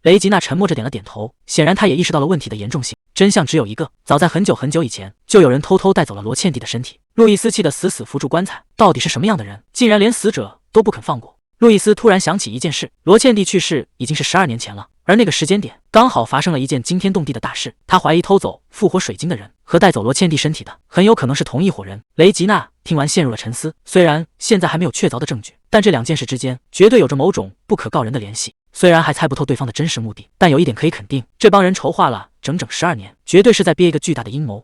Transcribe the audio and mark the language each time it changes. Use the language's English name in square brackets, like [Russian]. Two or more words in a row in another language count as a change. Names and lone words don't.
[Chinese] 雷吉娜沉默着點了點頭，顯然她也意識到了問題的嚴重性。真相只有一个，早在很久很久以前，就有人偷偷带走了罗茜蒂的身体。路易斯气得死死扶住棺材，到底是什麼樣的人，竟然連死者都不肯放過？路易斯突然想起一件事，羅茜蒂去世已經是12年前了，而那個時間點剛好發生了一件驚天動地的大事。他懷疑偷走復活水晶的人和帶走羅茜蒂身體的很有可能是同一夥人。雷吉娜聽完陷入了沉思，雖然現在還沒有確鑿的證據，但這兩件事之間絕對有着某種不可告人的聯繫。雖然還猜不透對方的真實目的，但有一點可以肯定，這幫人籌劃了整整12年，絕對是在憋一個巨大的陰謀。